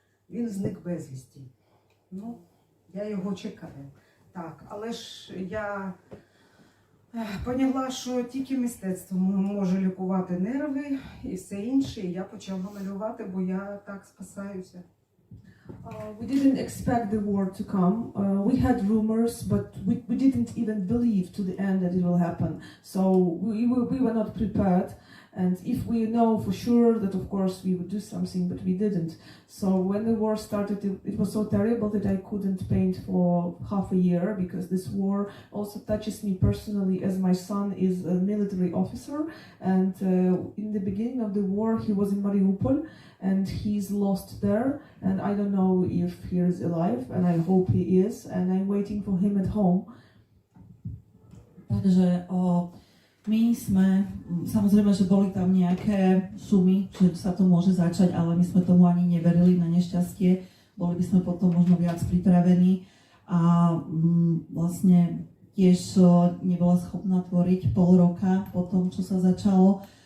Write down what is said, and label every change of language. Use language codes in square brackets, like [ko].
[uk] Він зник безвісті. Я його чекаю. Так, але ж я поняла, що тільки мистецтво може лікувати нерви і все інше. І я почала малювати, бо я так спасаюся. [en] We didn't expect the war to come. We had rumors, but we didn't even believe to the end that it will happen. So we were not prepared. And if we know for sure that of course we would do something, but we didn't. So when the war started, it was so terrible that I couldn't paint for half a year, because this war also touches me personally, as my son is a military officer. And in the beginning of the war, he was in Mariupol, and he's lost there. And I don't know if he is alive, and I hope he is. And I'm waiting for him at home. [sk] Takže my sme, samozrejme, že boli tam nejaké šumy, že sa to môže začať, ale my sme tomu ani neverili, na nešťastie. Boli by sme potom možno viac pripravení a vlastne tiež nebola schopná tvoriť pol roka po tom, čo sa začalo.